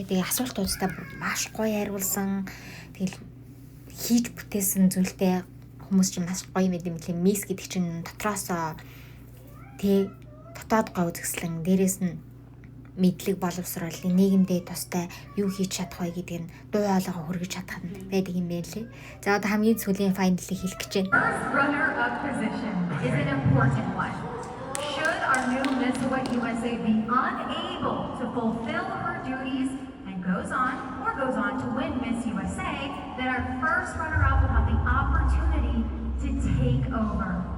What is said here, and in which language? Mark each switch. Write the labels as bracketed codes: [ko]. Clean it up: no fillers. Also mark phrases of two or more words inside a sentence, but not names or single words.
[mn] Тэгээ асуултуудаа маш гоё хариулсан. Тэгэл хийж бүтээсэн зүйлтэй хүмүүс чинь маш гоё мэд юм лээ. Мисс гэдэг чинь дотроосоо тэг дотоод гоо үзэсгэлэн дээрээс нь мэдлэг боловсруулалтын нийгэмдээ тустай юу хийж чадах вэ гэдэг нь дуу хоолойгоо хүргэж чадах нь байдаг юм байна лээ. За одоо хамгийн сүүлийн файналыг хэлэх гэж байна. [en] First runner-up position is an important one. Should our new Miss Hawaii USA be unable to fulfill her duties and goes on to win Miss USA, then our first runner-up will have the opportunity to take over.